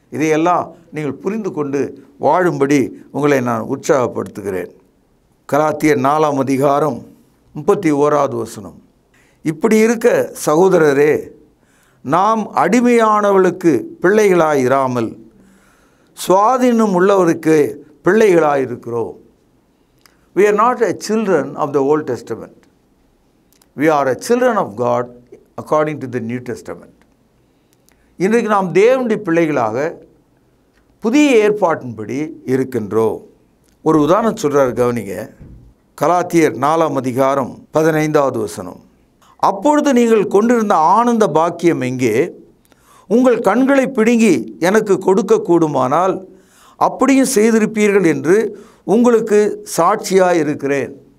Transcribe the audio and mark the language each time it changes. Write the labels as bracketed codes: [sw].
[ta] இதையெல்லாம் நீங்கள் புரிந்து கொண்டு வாழும்படி உங்களை நான் உற்சாகப்படுத்துகிறேன். கலாத்தியர் 4ஆம் அதிகாரம் 31வது வசனம். இப்படி இருக்க சகோதரரே, நாம் அடிமையானவளுக்கு பிள்ளைகளாயிராமல் சுவாதீனம் உள்ளவருக்கு பிள்ளைகளாயிருக்கிறோம். [en] We are not a children of the Old Testament. We are a children of God according to the New Testament. [ta] இன்றைக்கு நாம் தேவனுடைய பிள்ளைகளாக புதிய ஏற்பாட்டின்படி இருக்கின்றோம். ஒரு உதாரணம் சொல்கிறார், கவனிங்க. கலாத்தியர் 4ஆம் அதிகாரம் 15வது வசனம். அப்பொழுது நீங்கள் கொண்டிருந்த ஆனந்த பாக்கியம் எங்கே? உங்கள் கண்களை பிடுங்கி எனக்கு கொடுக்க கூடுமானால் அப்படியும் செய்திருப்பீர்கள் என்று உங்களுக்கு சாட்சியாக இருக்கிறேன்.